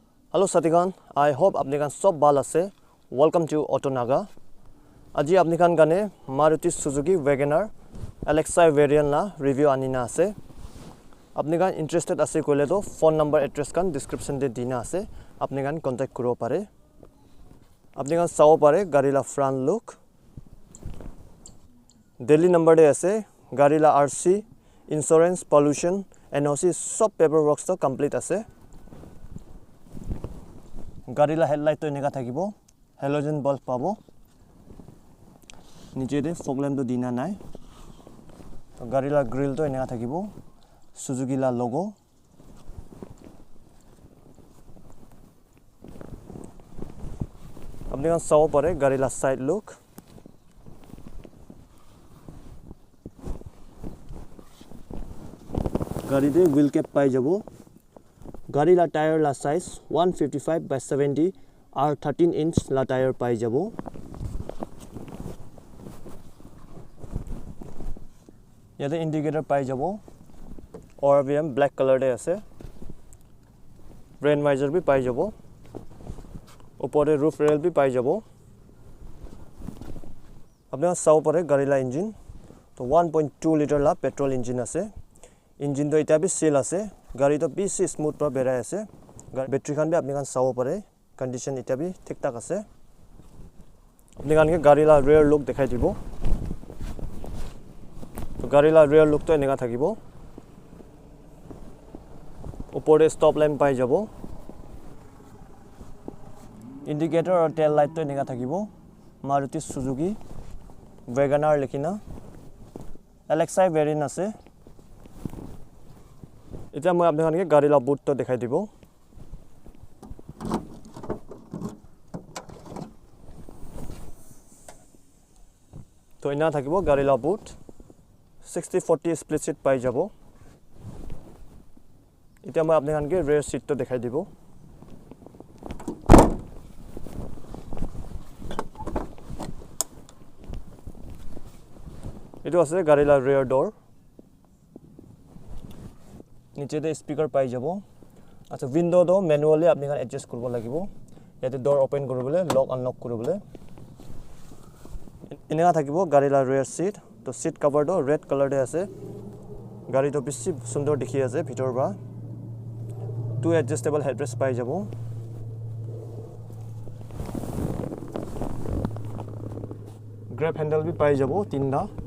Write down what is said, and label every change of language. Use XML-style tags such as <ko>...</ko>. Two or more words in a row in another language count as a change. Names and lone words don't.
<en>Hello Satigan, I hope apnikan sob bal ase.</en> <nag>Welcome to AutoNaga. Aji apnikan gane Maruti Suzuki Wagoner LXI variant la review anina ase. Apnikan interested ase koile to phone number address kan description de dina ase. Apnikan contact kuro pare. Apnikan sao pare gari la</nag> <en>front look.</en> <nag>Delhi number de ase. Gari la RC, insurance, pollution, NOC sob paperwork to complete ase. Gari la headlight to eneka thakibo.</nag> <en>Halogen bulb</en> <nag>pabo. Niche de</nag> <en>fog lamp</en> <nag>to dina nai.</nag> <en>To gari</en> <nag>la grill to eneka thakibo. Suzuki la logo. Apni kan sao pare gari la</nag> <en>side look.</en> <nag>Gari de</nag> <en>wheel cap</en> <nag>pai jabo. Gari la tire la size 155 by 70 or 13 inch la tire pai jabo. Yate indicator pai jabo. Or</nag> <en>VM black color</en> <nag>de ase.</nag> <en>Rain visor</en> <nag>bhi pai jabo. Upore</nag> <en>roof rail</en> <nag>bhi pai jabo. Apne sao pare</nag> <en>gari la engine.</en> <nag>To 1.2 liter la</nag> <en>petrol engine</en> <nag>ase. Engine to ita bhi seal ase. Gari to bisi smooth pra berai ase. Battery khan bhi apni kan sao pare. Condition ita bhi thik tak ase. Apni kan ke gari la</nag> <en>rear look</en> <nag>dekhai dibo. To gari la</nag> <en>rear look</en> <nag>to eneka thakibo. Upore</nag> <en>stop lamp</en> <nag>pai jabo. Indicator or</nag> <en>tail light</en> <nag>to eneka thakibo. Maruti Suzuki Wagoner likhina. LXI variant ase. Eta moi apni khan ke gari la boot to dekhai dibo. To ena thakibo gari la boot 60-40</nag> <en>split seat</en> <nag>pai jabo. Eta moi apni khan ke</nag> <en>rear seat</en> <nag>to dekhai dibo. Etu ase gari la</nag> <en>rear door.</en> <nag>Niche de speaker pai jabo. Acha window do manually apni kan adjust koribo lagibo. Yate</nag> <en>door open</en> <nag>koribole,</nag> <en>lock unlock</en> <nag>koribole. Eneka thakibo gari la</nag> <en>rear seat.</en> <nag>To</nag> <en>seat cover</en> <nag>do</nag> <en>red color</en> <nag>de ase. Gari to bisi sundor dikhi ase bhitor ba.</nag> <en>Two adjustable headrest</en> <nag>pai jabo.</nag> <en>Grab handle</en> <nag>bhi pai jabo tinda.</nag>